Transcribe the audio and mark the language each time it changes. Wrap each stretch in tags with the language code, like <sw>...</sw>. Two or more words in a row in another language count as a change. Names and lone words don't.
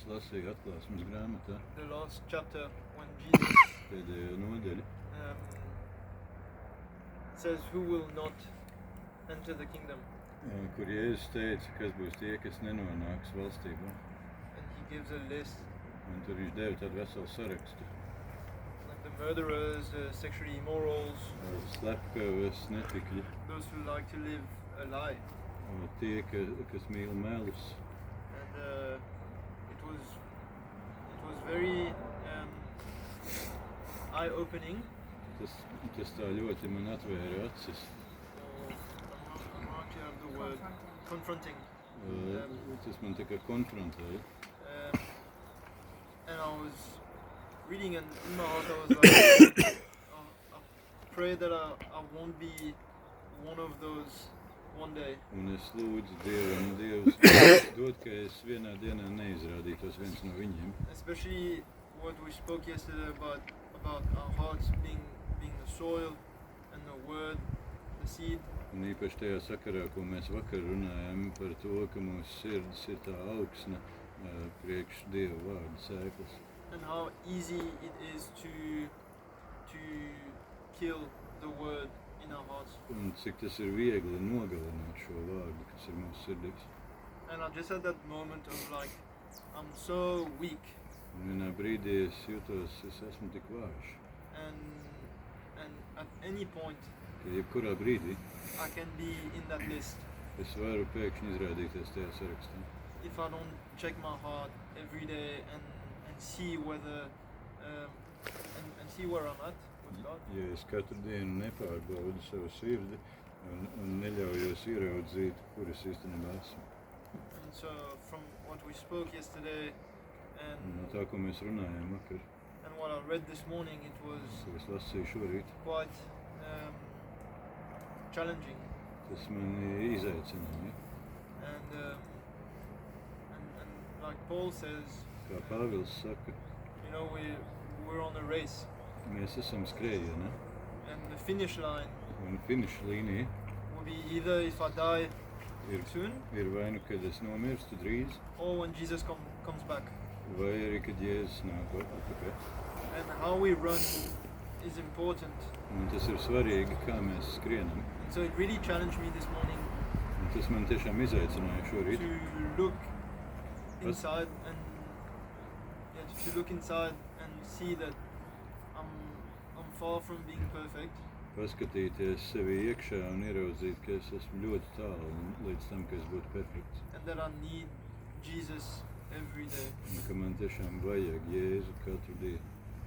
<lv>lasīju atklāsmes grāmatā</lv> <en>the last chapter, when Jesus</en> <lv>pēdējo nodaļu,</lv> <en>says, "Who will not enter the kingdom?"</en> <lv>kur Jēzus teica, kas būs tie, kas nenonāks valstībā.</lv> <en>And he gives a list,</en> <lv>Un tur viņš deva tādu veselu sarakstu.</lv> <en>like the murderers, the sexually immorals,</en> <lv>Slepkavas, netikļi,</lv> <en>those who like to live a lie.</en> <lv>tie, kas mīl melus.</lv> <en>And it was very eye-opening.</en> <lv>Tas tā ļoti man atvēra acis.</lv> <en>I'm not sure of the word. Confronting.</en> <lv>Tas man tā kā konfrontēja.</lv> <en>And I was reading, and in my heart I was like, I pray that I won't be one of those one day.</en> <lv>Un es lūdzu Dievu, un Dievs dod, ka es vienā dienā neizrādītos viens no viņiem.</lv> <en>Especially what we spoke yesterday about our hearts being the soil and the word, the seed.</en> <lv>Un īpaši tajā sakarā, ko mēs vakar runājām par to, ka mūsu sirds ir tā augsne priekš Dieva vārda sēklas.</lv> <en>And how easy it is to kill the word in our hearts.</en> <lv>Un cik tas ir viegli nogalināt šo vārdu, kas ir mūsu sirdīs.</lv> <en>And I just had that moment of like, I'm so weak.</en> <lv>Un vienā brīdī es jūtos, es esmu tik vājš.</lv> <en>And at any point,</en> <lv>Ka jebkurā brīdī</lv> <en>I can be in that list.</en> <lv>es varu pēkšņi izrādīties tajā sarakstā.</lv> <en>If I don't check my heart every day and see whether and see where I'm at with God.</en> <lv>Ja es katru dienu nepārbaudu savu sirdi un neļaujos ieraudzīt, kur es īstenībā esmu.</lv> <en>And so from what we spoke yesterday</en> <lv>Un no</lv> <en>and</en> <lv>tā, ko mēs runājām vakar,</lv> <en>what I read this morning, it was</en> <lv>ko es lasīju šorīt,</lv> <en>quite challenging.</en> <lv>tas mani izaicināja.</lv> <en>And like Paul says,</en> <lv>Kā Pāvils saka,</lv> <en>you know, we're on a race,</en> <lv>mēs esam skrējienā,</lv> <en>and the finish line</en> <lv>un finiša līnija</lv> <en>will be either if I die</en> <lv>ir,</lv> <en>soon</en> <lv>ir vai nu, kad es nomirstu drīz,</lv> <en>or when Jesus comes back.</en> <lv>vai arī, kad Jēzus nāk atpakaļ.</lv> <en>And how we run is important.</en> <lv>Un tas ir svarīgi, kā mēs skrienam.</lv> <en>And so it really challenged me this morning</en> <lv>Un tas man tiešām izaicināja šorīt.</lv> <en>to look inside and to look inside and see that I'm far from being perfect.</en> <lv>Paskatīties sevi iekšā un ieraudzīt, ka es esmu ļoti tālu līdz tam, ka es būtu perfekts.</lv> <en>And that I need Jesus every day.</en> <lv>Un ka man tiešām vajag Jēzu katru dienu.</lv>